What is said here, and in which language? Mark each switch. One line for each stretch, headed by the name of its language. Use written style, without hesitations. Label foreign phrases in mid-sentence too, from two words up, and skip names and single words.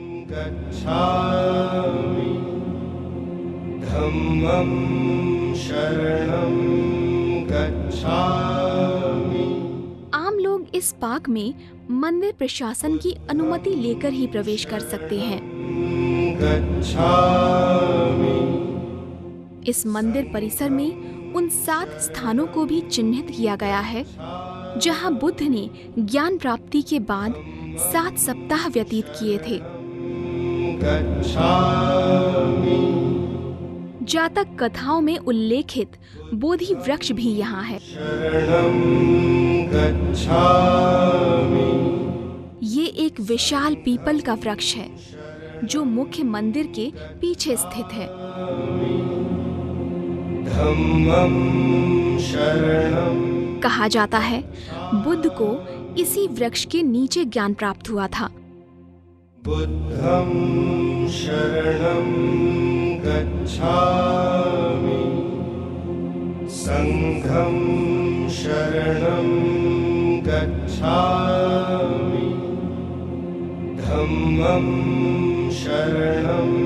Pali: गच्छामि धम्मं शरणं गच्छामि
Hindi: आम लोग इस पार्क में मंदिर प्रशासन की अनुमति लेकर ही प्रवेश कर सकते हैं।
Pali: गच्छामि
Hindi: इस मंदिर परिसर में उन 7 स्थानों को भी चिन्हित किया गया है जहां बुद्ध ने ज्ञान प्राप्ति के बाद 7 सप्ताह व्यतीत किए थे।
Pali: गच्छामि
Hindi: जातक कथाओं में उल्लेखित बोधि वृक्ष भी यहाँ है।
Pali: शरणं गच्छामि
Hindi: ये एक विशाल पीपल का वृक्ष है जो मुख्य मंदिर के पीछे स्थित है।
Pali: धम्मं शरणं
Hindi: कहा जाता है बुद्ध को इसी वृक्ष के नीचे ज्ञान प्राप्त हुआ था।
Pali: बुद्धं शरणं गच्छामि संघं शरणं गच्छामि धम्मं शरणं